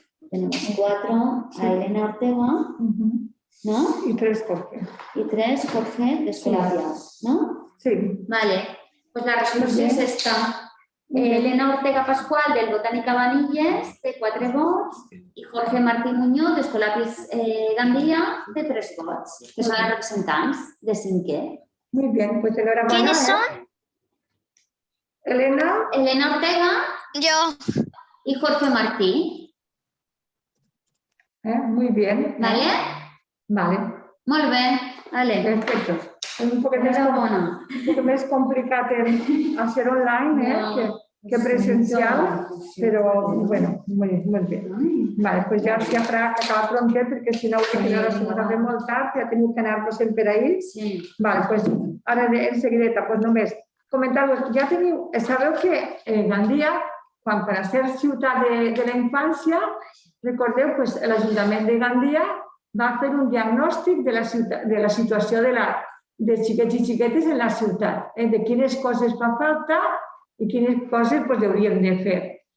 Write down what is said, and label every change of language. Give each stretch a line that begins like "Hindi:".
Spanish: Tenemos 4 a Elena Ortega, ¿no? Y 3 Jorge. Y 3 Jorge, de Escolapias, ¿no? Sí.
Catalan: Vale, pues la resolució és esta. Elena Ortega Pascual, del Botànica Vanilles, de 4 vots, i Jorge Martí Muñoz, d'Escolapis Gandia, de 3 vots, que són els representants de 5è.
Spanish: Muy bien, pues enhorabuena. ¿Quiénes son? Elena. Elena Ortega
Catalan: Jo.
Spanish: y Jorge Martí. Muy bien. ¿Vale? Vale.
Catalan: Molt bé. Vale.
Spanish: Perfecto. Es un poco más complicado hacer online que presencial, pero bueno, muy bien. Vale, pues ya para acabar pronto, porque si no, ahora se nos hace
Catalan: molt tard, ja tenim que anar-nos per ahir.
Spanish: Sí.
Catalan: Vale, pues ara en seguideta, pues només comentar-vos, ja teniu, sabeu que Gandia, quan per a ser ciutat de la infància, recordeu, pues l'Ajuntament de Gandia va fer un diagnòstic de la situació de xiquets i xiquetes en la ciutat, de quines coses fa falta i quines coses hauríem de fer.